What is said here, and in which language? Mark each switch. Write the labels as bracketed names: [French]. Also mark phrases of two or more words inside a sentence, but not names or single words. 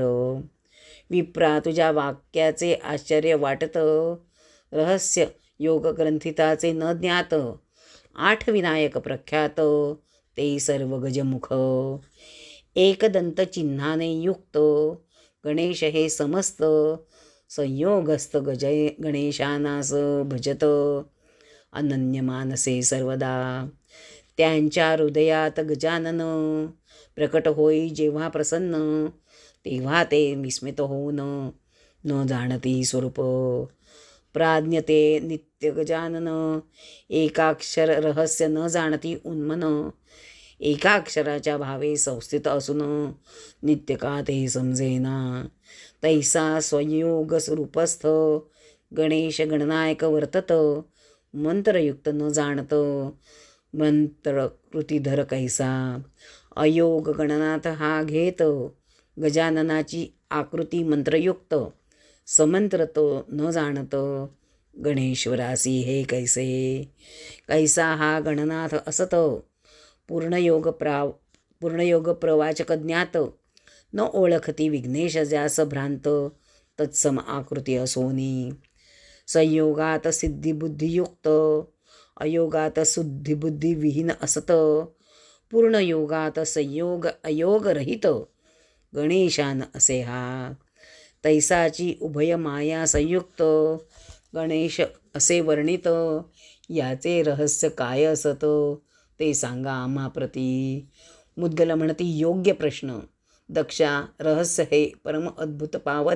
[Marathi] विप्रा तुझ्या वाक्याचे आश्चर्य वाटत, रहस्य योग ग्रंथिताचे न ज्ञात. 8 विनायक प्रख्यात, ते सर्व गजमुख. एकदंत चिन्हाने युक्त, गणेश हे समस्त. संयोगस्थ गणेशानास भजत, अनन्य मानसे सर्वदा. त्यांच्या हृदयात गजानन, प्रकट होई जेव्हा प्रसन्न. तेव्हा ते विस्मित होऊन, न जाणती स्वरूप. प्राज्ञ ते नित्य गजानन, एकाक्षर रहस्य न जाणती उन्मन. एकाक्षराच्या भावे संस्थित असून, नित्य का ते समजेना. तैसा स्वयोग स्वरूपस्थ, गणेश गणनायक वर्तत. मंत्रयुक्त न जाणत, मंत्र कृतीधर कैसा. अयोग गणनाथ हा घेत, गजाननाची आकृती मंत्रयुक्त. समंत्र तो न जाणत, गणेश्वरासी हे कैसे. कैसा हा गणनाथ असत, पूर्णयोग प्रवाचक ज्ञात. न ओळखती विघ्नेश ज्यास भ्रांत, तत्सम आकृती असोनी. संयोगात सिद्धिबुद्धियुक्त, अयोगात शुद्धिबुद्धी विहीन असत. पूर्णयोगात संयोग अयोगरहित, गणेशान असे हा. तैसाची उभय माया संयुक्त, गणेश असे वर्णित. याचे रहस्य काय असत, ते सांगा आम्हा प्रती. मुद्गल म्हणती योग्य प्रश्न. दक्षा रहस्य हे परम अद्भुत पावन.